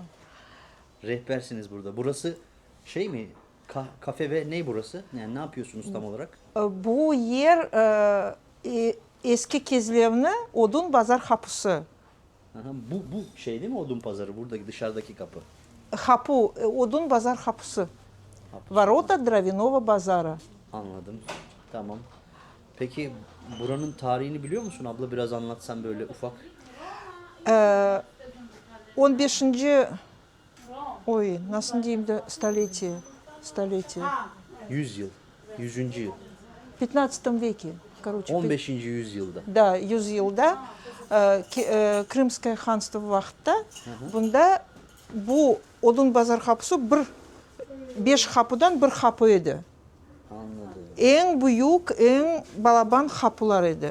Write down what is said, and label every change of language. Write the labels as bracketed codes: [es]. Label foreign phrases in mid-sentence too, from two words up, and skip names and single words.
[tr] Rehbersiniz burada. Burası şey mi? Kafe ve ne burası? Yani ne yapıyorsunuz tam olarak? [crh] Bu yer eski Kezlevni Odun Bazar Kapısı. [tr] Aha, bu şey değil mi Odun Pazarı? Buradaki dışarıdaki kapı. [crh] Kapı, Odun Bazar Kapısı. [ru] Ворота Дровяного базара. [tr] Anladım. Tamam. Peki buranın tarihini biliyor musun abla? Biraz anlatsan böyle ufak. 15. Ой, nasıl diyeyim de столетие. 100 yıl. 100. yıl. [ru] 15 веке. Короче, [tr] 15. yüzyılda. [crh] да, 100 yılda Kırımskaya Hanstı vaxtda bunda bu Odun Bazar kapısı 5 kapıdan bir kapı idi. [tr] Anladım. [crh] En büyük, en balaban kapılar idi.